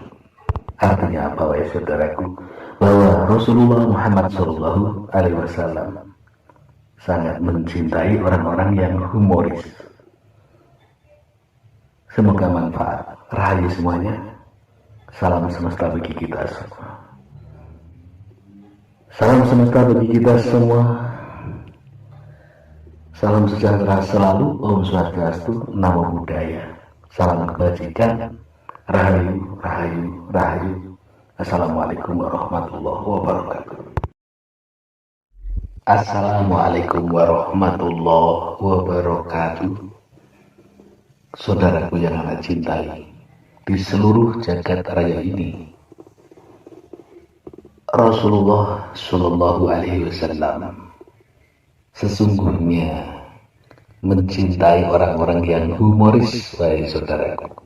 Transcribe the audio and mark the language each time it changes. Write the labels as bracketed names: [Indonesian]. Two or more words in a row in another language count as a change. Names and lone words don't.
[Indonesian] Artinya apa, wahai saudaraku? Bahwa Rasulullah Muhammad SAW sangat mencintai orang-orang yang humoris. Semoga manfaat. Rahayu semuanya. Salam semesta bagi kita semua. Salam semesta bagi kita semua. Salam sejahtera selalu. [Balinese] Om Swastiastu, [Pali] Namo Buddhaya. [Indonesian] Salam kebajikan. Rahayu, rahayu, rahayu. [Arabic] السلام عليكم ورحمة الله وبركاته. السلام عليكم ورحمة الله وبركاته. [Indonesian] Saudaraku yang anak cintai, di seluruh jagat raya ini, Rasulullah [Arabic] صلى الله عليه وسلم [Indonesian] sesungguhnya mencintai orang-orang yang humoris, wahai saudaraku.